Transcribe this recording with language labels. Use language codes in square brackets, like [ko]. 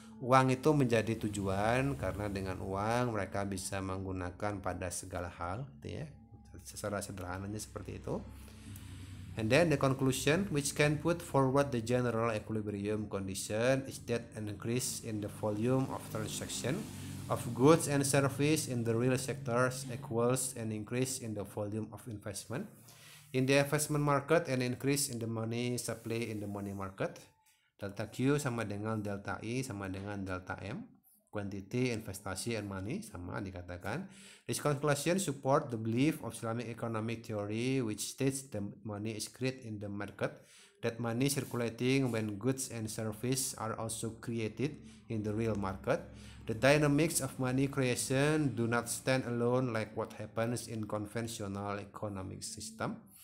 [id] Uang itu menjadi tujuan karena dengan uang mereka bisa menggunakan pada segala hal, gitu ya. Secara sederhananya seperti itu. [en] And then the conclusion, which can put forward the general equilibrium condition, is that an increase in the volume of transaction of goods and service in the real sectors equals an increase in the volume of investment in the investment market and increase in the money supply in the money market. [id] Delta Q sama dengan delta I sama dengan delta M. Quantity, investasi, and money sama dikatakan. [en] This conclusion support the belief of Islamic economic theory which states the money is created in the market, that money circulating when goods and services are also created in the real market. The dynamics of money creation do not stand alone like what happens in conventional economic system.